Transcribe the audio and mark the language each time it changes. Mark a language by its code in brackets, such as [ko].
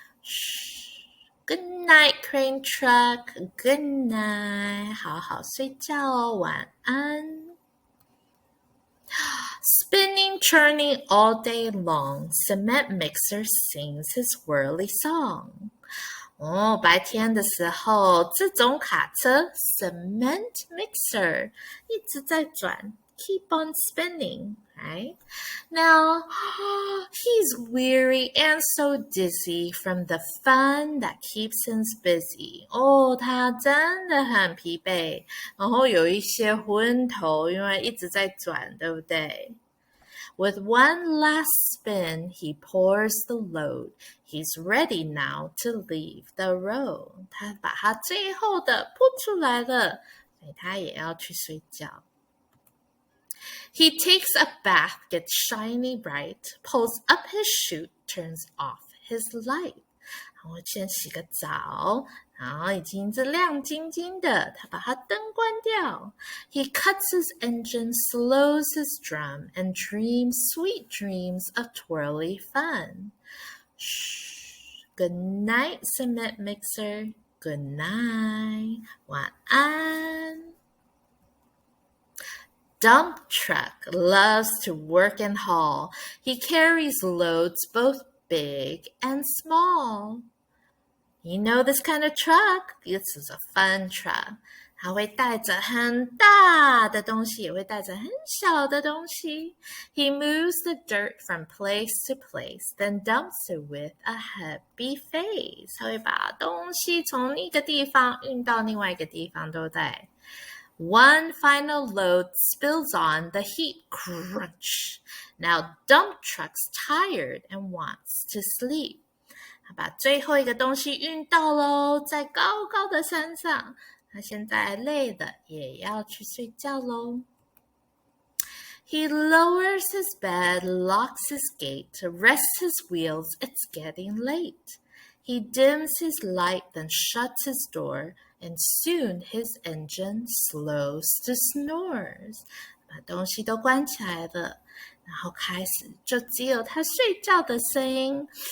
[en] Shh. Good night, crane truck. Good night. [zh] 好好睡觉哦，晚安。 [en] Spinning, churning all day long, cement mixer sings his whirly song. [zh] 白天的时候，这种卡车 cement mixer 一直在转 [en] keep on spinning, right? Now, he's weary and so dizzy from the fun that keeps him busy. [zh] 他真的很疲惫，然后有一些昏头，因为一直在转，对不对？ [en] With one last spin, he pours the load. He's ready now to leave the road. [zh] 他把他最后的扑出来了，所以他也要去睡觉。 [en] He takes a bath, gets shiny bright, pulls up his chute, turns off his light. [zh] 然后先洗个澡，然后已经是亮晶晶的，他把他灯关掉。 [en] He cuts his engine, slows his drum, and dreams sweet dreams of twirly fun. Shh. Good night, cement mixer. Good night. [zh] 晚安。 [en] Dump truck loves to work and haul. He carries loads both big and small.You know this kind of truck? This is a fun truck. [zh] 它会带着很大的东西，也会带着很小的东西。 [en] He moves the dirt from place to place, then dumps it with a happy face. [zh] 他会把东西从一个地方运到另外一个地方，对不对？ [en] One final load spills on, the heat crunch. Now dump truck's tired and wants to sleep. [zh] 他把最后一个东西运到咯，在高高的山上。他现在累了，也要去睡觉咯。 [en] He lowers his bed, locks his gate, rests his wheels, it's getting late. He dims his light, then shuts his door, and soon his engine slows to snores. [zh] 把东西都关起来了，然后开始就只有他睡觉的声音。